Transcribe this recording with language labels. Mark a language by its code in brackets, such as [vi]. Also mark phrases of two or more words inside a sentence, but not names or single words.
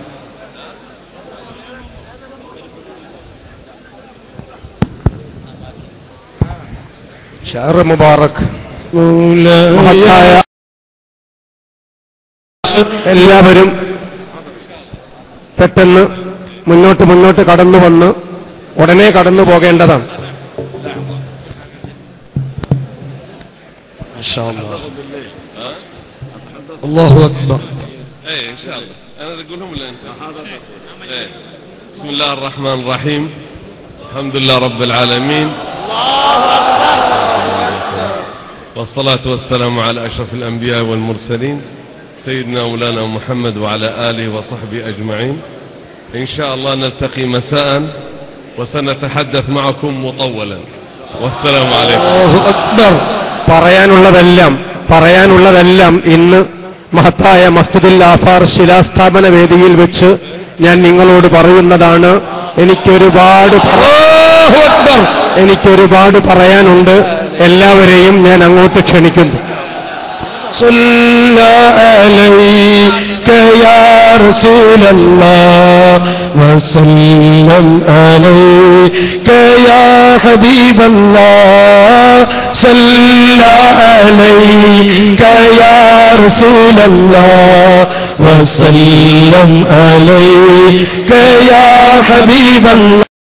[ar] شهر مبارك [ml] എല്ലാവരും പെട്ടെന്ന് മുന്നോട്ട് കടന്നു വന്ന് ഉടനെ കടന്നു പോകേണ്ടതാണ്. [ar] الله أكبر. ان شاء الله انا اقولهم ولا انت؟ بسم الله الرحمن الرحيم الحمد لله رب العالمين والصلاة والسلام على أشرف الأنبياء والمرسلين سيدنا مولانا محمد وعلى آله وصحبه أجمعين. إن شاء الله نلتقي مساء وسنتحدث معكم مطولا والسلام عليكم. الله أكبر. [ml] പറയാനുള്ളതെല്ലാം ഇന്ന് മഹത്തായ മസ്ജിദുൽ ആഫാർ ശിലാസ്ഥാപന വേദിയിൽ വെച്ച് ഞാൻ നിങ്ങളോട് പറയുന്നതാണ്. എനിക്കൊരുപാട് പറയാനുണ്ട്. എല്ലാവരെയും ഞാൻ അങ്ങോട്ട് ക്ഷണിക്കുന്നു. [ar] عليك يا رسول الله وسلم عليك يا حبيب الله صلى عليك يا رسول الله وسلم عليك يا حبيب الله